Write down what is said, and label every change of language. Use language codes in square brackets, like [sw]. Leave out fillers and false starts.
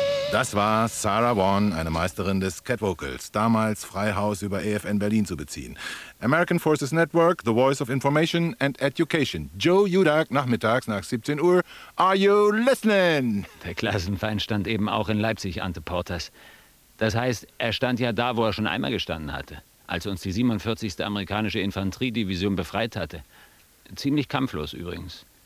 [de] Das war Sarah Vaughan, eine Meisterin des Catvocals, damals Freihaus über AFN Berlin zu beziehen. [en] American Forces Network, The Voice of Information and Education. [de] Joe Judak, nachmittags nach 17 Uhr. [en] Are you listening? [de] Der Klassenfeind stand eben auch in Leipzig, Ante Portas. Das heißt, er stand ja da, wo er schon einmal gestanden hatte, als uns die 47. amerikanische Infanteriedivision befreit hatte. Ziemlich kampflos übrigens.